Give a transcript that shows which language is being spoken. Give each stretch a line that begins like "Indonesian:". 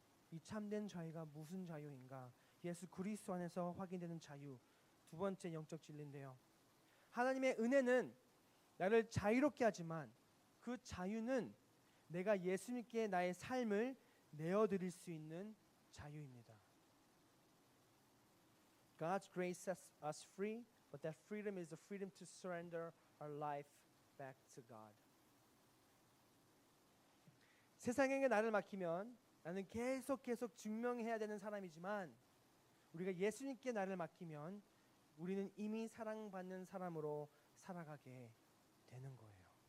Korean: 이 참된 자유가 무슨 자유인가? 예수 그리스도 안에서 확인되는 자유. 두 번째 영적 진리인데요. 하나님의 은혜는 나를 자유롭게 하지만 그 자유는 내가 예수님께 나의 삶을 내어드릴 수 있는 자유입니다.
English: God's grace sets us free, but that freedom is the freedom to surrender our life back to God.
Korean: 세상에게 나를 맡기면 나는 계속 증명해야 되는 사람이지만 우리가 예수님께 나를 맡기면 우리는 이미 사랑받는 사람으로 살아가게 되는 거예요.